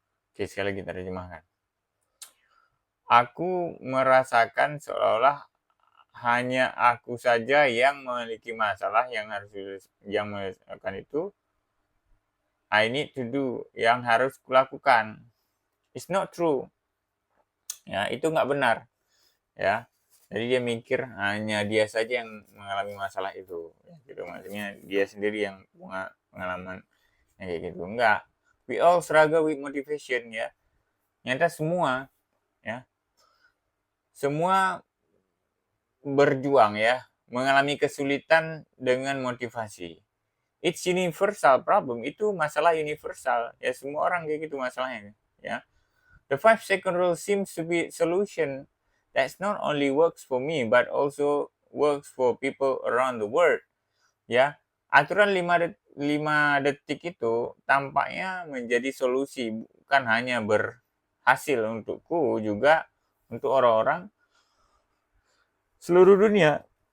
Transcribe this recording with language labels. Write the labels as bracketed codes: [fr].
[id] Oke, sekali lagi terjemahkan. Aku merasakan seolah hanya aku saja yang memiliki masalah yang melakukan itu. [en] I need to do, [id] yang harus kulakukan. [en] It's not true. [id] Ya, itu nggak benar. Ya, jadi dia mikir hanya dia saja yang mengalami masalah itu. Ya, gitu, maksudnya dia sendiri yang punya pengalaman yang kayak gitu. Enggak. [en] We all struggle with motivation, ya. [id] Nyata semua, ya. Semua berjuang, ya, mengalami kesulitan dengan motivasi. [en] It's universal problem. [id] Itu masalah universal. Ya, semua orang kayak gitu masalahnya, ya. [en] The 5-second rule seems to be a solution that not only works for me but also works for people around the world. [id] Ya, aturan 5 detik itu tampaknya menjadi solusi, bukan hanya berhasil untukku, juga untuk orang-orang seluruh dunia.